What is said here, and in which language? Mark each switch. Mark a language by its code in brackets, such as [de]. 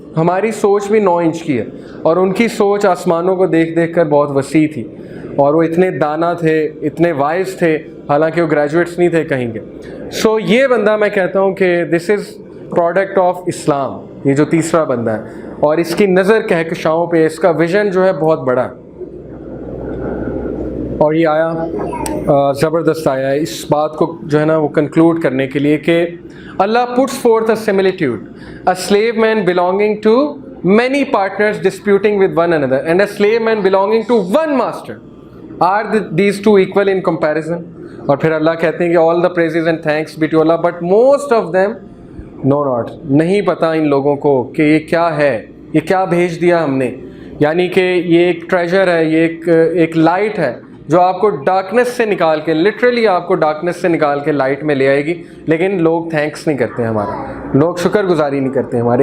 [ur] ہماری سوچ بھی 9 انچ کی ہے، اور ان کی سوچ آسمانوں کو دیکھ دیکھ کر بہت وسیع تھی، اور وہ اتنے دانا تھے، اتنے وائز تھے، حالانکہ وہ گریجویٹس نہیں تھے کہیں کے. سو یہ بندہ میں کہتا ہوں کہ [en] this is product of Islam, [ur] یہ جو تیسرا بندہ ہے، اور اس کی نظر کہکشاؤں پہ، اس کا ویژن جو ہے بہت بڑا ہے. اور یہ آیا زبردست آیا ہے اس بات کو جو ہے نا وہ کنکلوڈ کرنے کے لیے کہ اللہ [en] puts forth a similitude, a slave man belonging to many partners disputing with one another and a slave man belonging to one master. Are these two equal in comparison? [ur] اور پھر اللہ کہتے ہیں کہ [en] all the praises and thanks be to Allah, but most of them know not. [ur] نہیں پتہ ان لوگوں کو کہ یہ کیا ہے، یہ کیا بھیج دیا ہم نے. یعنی کہ یہ ایک ٹریجر ہے، یہ ایک لائٹ ہے جو آپ کو ڈارکنس سے نکال کے، لٹرلی آپ کو ڈارکنس سے نکال کے لائٹ میں لے آئے گی. لیکن لوگ تھینکس نہیں کرتے ہمارا، لوگ شکر گزاری نہیں کرتے ہمارے.